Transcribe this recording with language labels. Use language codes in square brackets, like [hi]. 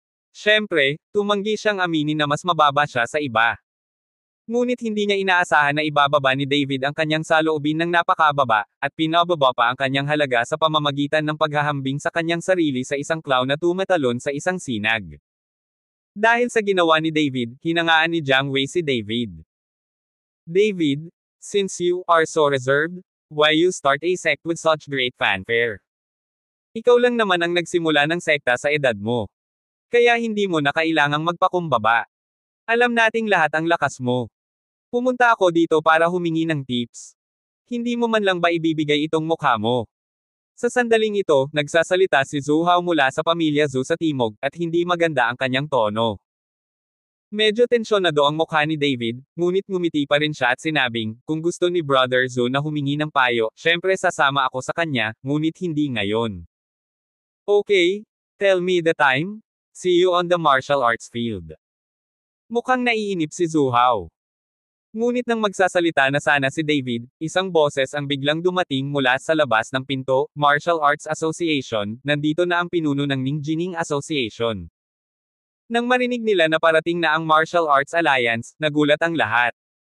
[tl] Siyempre, tumanggi siyang aminin na mas mababa siya sa iba. Ngunit hindi niya inaasahan na ibababa ni David ang kanyang saloobin ng napakababa, at pinababa pa ang kanyang halaga sa pamamagitan ng paghahambing sa kanyang sarili sa isang clown na tumatalon sa isang sinag. Dahil sa ginawa ni David, hinangaan ni Jiang Wei si David. [en] David, since you are so reserved, why you start a sect with such great fanfare? [tl] Ikaw lang naman ang nagsimula ng sekta sa edad mo. Kaya hindi mo na kailangang magpakumbaba. Alam nating lahat ang lakas mo. Pumunta ako dito para humingi ng tips. Hindi mo man lang ba ibibigay itong mukha mo? Sa sandaling ito, nagsasalita si Zhu Hao mula sa pamilya Zhu sa Timog, at hindi maganda ang kanyang tono. Medyo tensyonado ang mukha ni David, ngunit ngumiti pa rin siya at sinabing, kung gusto ni Brother Zo na humingi ng payo, syempre sasama ako sa kanya, ngunit hindi ngayon. [en] Okay, tell me the time. See you on the martial arts field. [tl] Mukhang naiinip si Zuhao. Ngunit nang magsasalita na sana si David, isang boses ang biglang dumating mula sa labas ng pinto, Martial Arts Association, nandito na ang pinuno ng Ningjining Association. Nang marinig nila na parating na ang Martial Arts Alliance, nagulat ang lahat.